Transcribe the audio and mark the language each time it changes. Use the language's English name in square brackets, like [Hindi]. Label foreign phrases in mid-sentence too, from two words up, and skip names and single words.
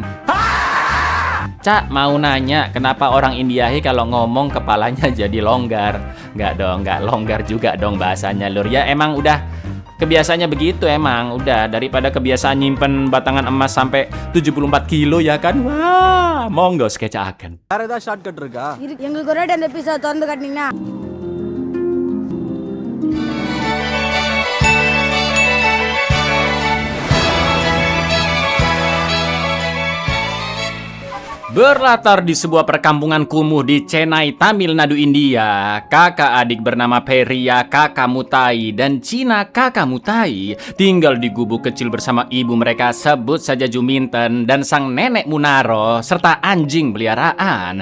[Indonesian] Cak mau nanya kenapa orang Indiahi kalau ngomong kepalanya jadi longgar? Nggak dong, nggak longgar juga dong bahasanya Lur. Ya emang udah kebiasaannya begitu emang. Udah daripada kebiasaan nyimpen batangan emas sampai 74 kilo ya kan. Wah, monggo sketchakan. [Tamil] வேற ஷார்ட்கட் இருக்கா? எங்களுக்கு ஒரு அந்த எபிசோட் திறந்து காட்டினீங்கன்னா [Indonesian] Berlatar di sebuah perkampungan kumuh di Chennai, Tamil Nadu, India, kakak adik bernama Periya Kakak Mutai dan Cina Kakak Mutai tinggal di gubuk kecil bersama ibu mereka, sebut saja Juminten, dan sang nenek Munaro serta anjing peliharaan.